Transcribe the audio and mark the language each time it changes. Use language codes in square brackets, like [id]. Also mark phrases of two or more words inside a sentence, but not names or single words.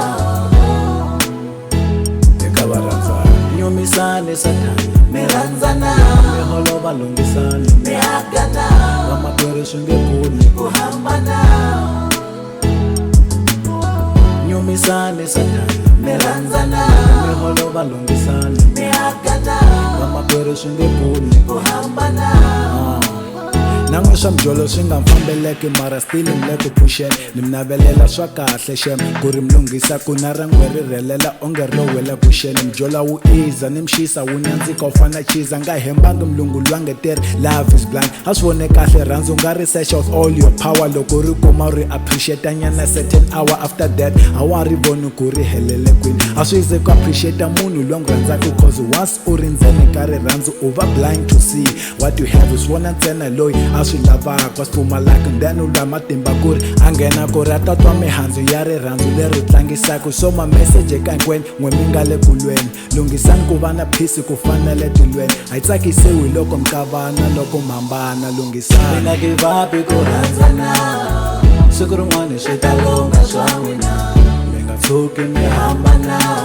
[ts] eka varandzani nyumisani sathana mi rhandzana mi holova lunghisani mi hakana vamakwerhu swi nge pfuni ku hambana nyumisani sathana mi rhandzana mi holova lunghisani mi hakana vamakwerhu swi nge pfuni ku hambana nan'we swa mbyolo swi nga mfambeleki mara still mi le ku phuxeni ni mi navelela swa kahle shem ku ri mi lunghisa ku na rangwe ri rhelela onge ri lo wela kuxeni mbyolo wu iza ni mixisa wu nyandzika wu fana chiza nga hembangi milungu lwangeteri [en] love is blind [ts] a swi vone kahle rhandzu nga [en] research of all your power [ts] loko ri kuma ri appreciate nyana [en] certain hour after that [ts] a wa ri voni ku ri helele kwini a swi yize ku appreciate munhu loyi n'wi rhandzaka [en] cause once [ts] u ri ndzeni ka rirhandzu u va [en] blind to see what you have [ts] swi vona ntsena loyi a swi lavaka swi pfumalaka then u lwa matimba ku ri a nghena ku ri a tatwa mihandzu ya rirhandzu leri tlangisaka so ma message eka hinkwenu n'we mi nga le kulweni lunghisani ku va na peace ku fanele tilweni a yi tsakisiwi loko mi kavana loko mi hambana lunghisani mina ngivapi ku rhandzana siku rin'wana swi ta longa swa n'wina mi nga tshuki mi hambana